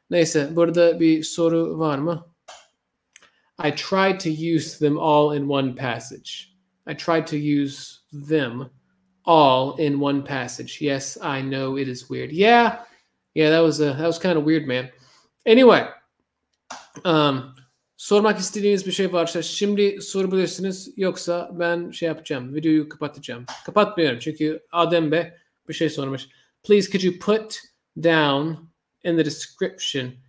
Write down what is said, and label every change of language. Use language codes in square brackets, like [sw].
[tr] Neyse burada bir soru var mı? [en] I tried to use them all in one passage. I tried to use them all in one passage. Yes, I know it is weird. Yeah, that was kind of weird, man. [tr] Anyway, sormak istediğiniz bir şey varsa şimdi sorabilirsiniz. Yoksa ben şey yapacağım, videoyu kapatacağım. Kapatmıyorum çünkü Adem Bey bir şey sormuş. [en] Please, could you put down in the description?